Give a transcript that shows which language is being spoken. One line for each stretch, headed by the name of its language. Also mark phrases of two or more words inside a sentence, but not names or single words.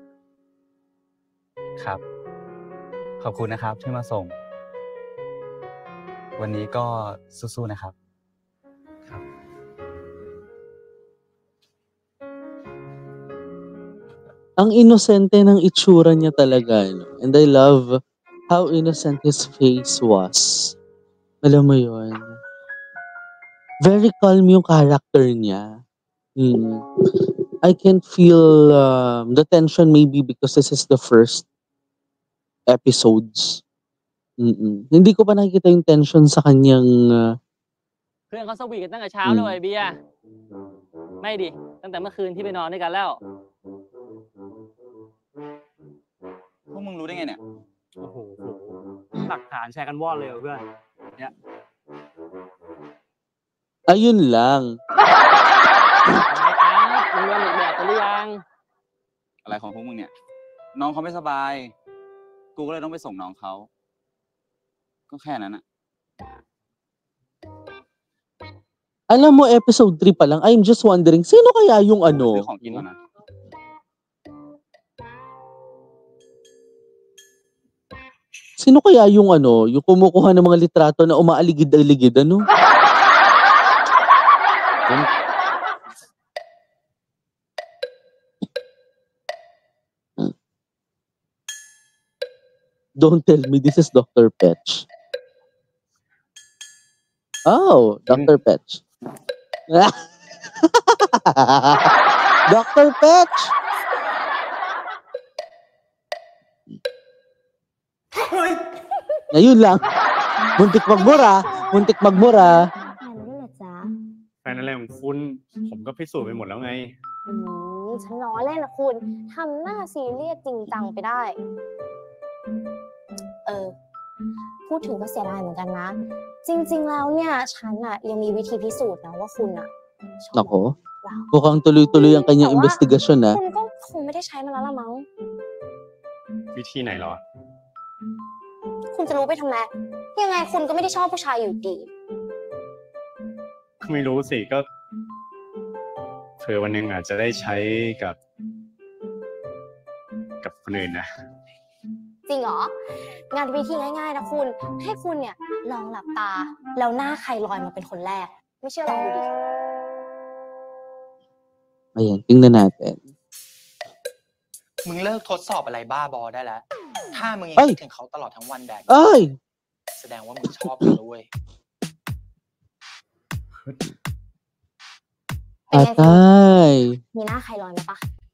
Thai: ครับ ขอบคุณนะครับที่มาส่ง วันนี้ก็สู้ๆนะครับ
Filipino: Ang inosente ng itsura niya talaga, no?
English: And I love how innocent his face was.
Filipino: Alam mo yun?
English: Very calm
Filipino: yung character niya.
English: I can feel the tension maybe because this is the first episodes.
Filipino: Hindi ko pa nakikita yung tension sa kanyang
Thai: เพื่อนเขาสวีทกันตั้งแต่เช้าเลยเบียร์ไม่ดิ ตั้งแต่เมื่อคืนที่ไปนอนด้วยกันแล้ว พวกมึงรู้ได้ไงเนี่ย โอ้โห หลักฐานแชร์กันว่อนเลยเพื่อน เนี่ย
Filipino: ayun lang.
Thai: มึงเรียนอีกแบบกันหรือยัง อะไรของพวกมึงเนี่ย น้องเขาไม่สบาย กูก็เลยต้องไปส่งน้องเขา ก็แค่นั้นอะ
Filipino: Alam mo, episode 3 pa lang,
English: I'm just wondering,
Filipino: sino kaya yung
Thai: ซื้อ
Filipino: ano?
Thai: ของกินก่อนนะ
Filipino: Sino kaya yung ano, yung kumukuha ng mga litrato na umaaligid-aligid, ano?
English: Don't tell me this is Dr. Petch. Oh, Dr. Petch. Dr. Petch!
Filipino: Ayun lang. Muntik magmura. Muntik magmura.
Thai: แฟนอะไรของคุณ ผมก็พิสูจน์ไปหมดแล้วไง ฉันล้อเล่นนะคุณทำหน้าซีเรียสจริงจังไปได้ พูดถึงก็เสียดายเหมือนกันนะ จริงๆแล้วเนี่ยฉันอะยังมีวิธีพิสูจน์นะว่าคุณอะชอบ
Filipino: Nako.
Thai: เรา
Filipino: Mukhang tuloy-tuloy ang kanyang investigasyon, ha?
Thai: คุณก็คงไม่ได้ใช้มันแล้วละมั้ง วิธีไหนเหรอ คุณจะรู้ไปทำไมยังไงคุณก็ไม่ได้ชอบผู้ชายอยู่ดี ไม่รู้สิก็เผื่อวันหนึ่งอาจจะได้ใช้กับคนอื่นนะ จริงเหรอ งานวิธีง่ายๆนะคุณ ให้คุณเนี่ยลองหลับตา แล้วหน้าใครลอยมาเป็นคนแรก ไม่เชื่อลองดูดิ
Filipino: Ayan, tingnan natin.
Thai: มึงเลิกทดสอบอะไรบ้าบอได้แล้ว ถ้ามึงยัง เอ้ย คิดถึงเขาตลอดทั้งวันแดก Ay! แสดงว่ามึงชอบเขาด้วย เป็นไงคุณ
Filipino: Atay.
Thai: มีหน้าใครลอยมาปะ